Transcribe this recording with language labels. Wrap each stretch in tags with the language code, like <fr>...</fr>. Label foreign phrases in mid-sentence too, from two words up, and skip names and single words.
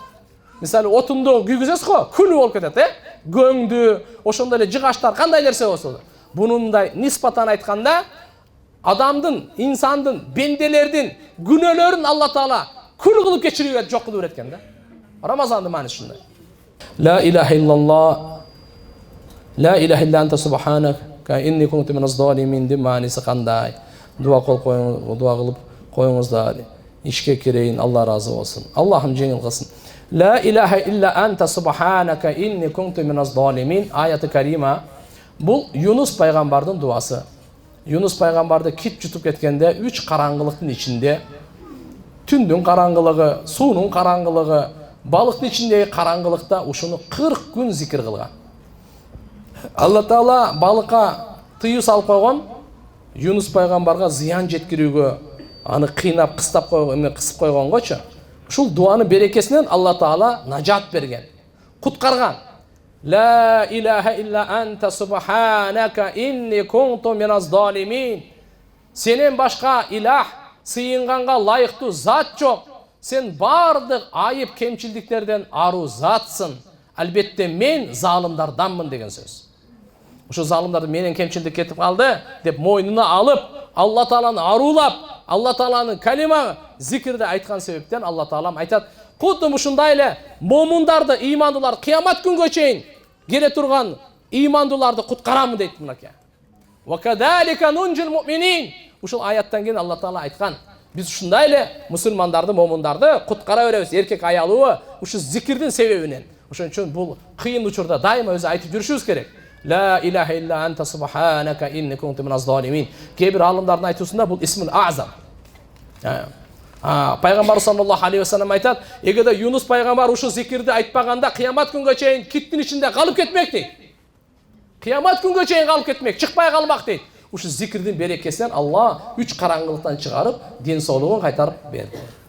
<ky>Мисалы отунду күйгүзөсүз го, күл болуп кетет, Көңдү, ошондой эле жыгачтар кандай нерсе болсо. Бунундай нисбатан айтканда адамдын, инсандын, бенделердин күнөөлөрүн Алла Таала күл кылып кечирип жок кылып берет экен да. Рамазандын мааниси ушундай.</ky> <ar>لا إله إلا الله، لا إله إلا أنت سبحانك إني كنت من الظالمين</ar> <ky>деп мааниси кандай? Дуа кылып коюңуз, дуа кылып коюңуздар. Ишке кирейин, Алла разы болсун. Аллахым жеңил кылсын.</ky> <ar>لا إله إلا أنت سبحانك إني كنت من الظالمين آية كريمة.</ar> <ky>Бул Юнус пайгамбардын дуасы. Юнус пайгамбарды кит жутуп кеткенде 3 караңгылыктын ичинде, түндүн караңгылыгы, суунун караңгылыгы, балыктын ичиндеги караңгылыкта ушуну 40 күн зикир кылган. Алла Таала балыкка тыюу салып койгон, Юнус пайгамбарга зыян жеткирүүгө, аны кыйнап, кыстап койгон, кысып койгонгочу. Ушул дуанын берекесинен Алла Таала нажат берген, куткарган.</ky> <ar>لا إله إلا أنت سبحانك إني كنت من الظالمين.</ar> <ky>Сенен башка илах, сыйынганга лайыктуу зат жок. Сен бардык айып кемчилдиктерден аруу затсың. Албетте мен залымдарданмын деген сөз. Ошо залымдарды менен кемчилдик кетип калды деп мойнуна алып, Алла Тааланы аруулап, Алла Тааланын калима зикирди айткан себептен Алла Таалам айтат: "Кудум ушундай эле момундарды, ыймандуулар кыямат күнгө чейин келе турган ыймандууларды куткарамын" дейт мынакей.</ky> <ar>"وكذلك ننجي المؤمنين."</ar> <ky>Ушул аяттан кийин Алла Таала айткан: "Биз ушундай эле мусулмандарды, момундарды куткара беребиз, эркек аялуу ушу зикирдин себебинен." Ошон үчүн бул кыйын учурда дайыма өзү айтып жүрүшүбүз керек.</ky> <ar>لا إله إلا أنت سبحانك إني كنت من الظالمين.</ar> <ky>Кээ-бир алымдардын айтуусунда бул</ky> <ar>اسم الأعظم.</ar> <ky>Пайгамбар</ky> <ar>صلى الله عليه وسلم</ar> <ky>айтат, эгерде Юнус пайгамбар ушу зикирди айтпаганда кыямат күнгө чейин киттин ичинде калып кетмек дейт. Кыямат күнгө чейин калып кетмек, чыкпай калмак дейт. Ушу зикирдин берекесинен Алла 3 караңгылыктан чыгарып, ден соолугун кайтарып берди.</ky>